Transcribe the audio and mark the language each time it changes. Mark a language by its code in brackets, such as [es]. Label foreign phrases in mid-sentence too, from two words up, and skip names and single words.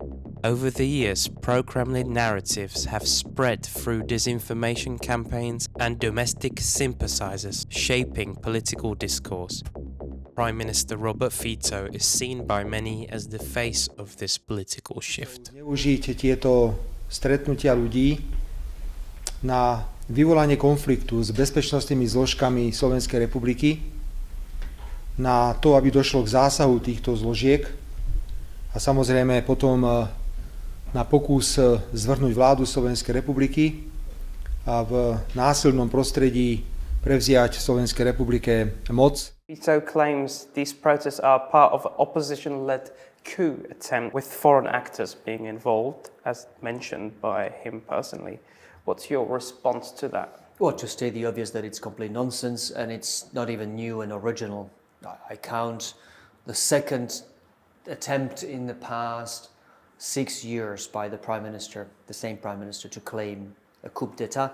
[en] Over the years, pro-Kremlin narratives have spread through disinformation campaigns and domestic sympathizers, shaping political discourse. Prime Minister Robert Fico is seen by many as the face of this political shift. [sk] Neužiť tieto stretnutia ľudí na vyvolanie konfliktu s bezpečnostnými zložkami Slovenskej republiky, na to, aby došlo k zásahu týchto zložiek a samozrejme potom na pokus zvrhnúť vládu Slovenskej republiky a v násilnom prostredí prevziať Slovenskej republike moc. [en] Fico claims these protests are part of an opposition-led coup attempt with foreign actors being involved, as mentioned by him personally. What's your response to that? Well, to state the obvious that it's complete nonsense and it's not even new and original. I count the second attempt in the past 6 years by the Prime Minister, the same Prime Minister, to claim a coup d'etat.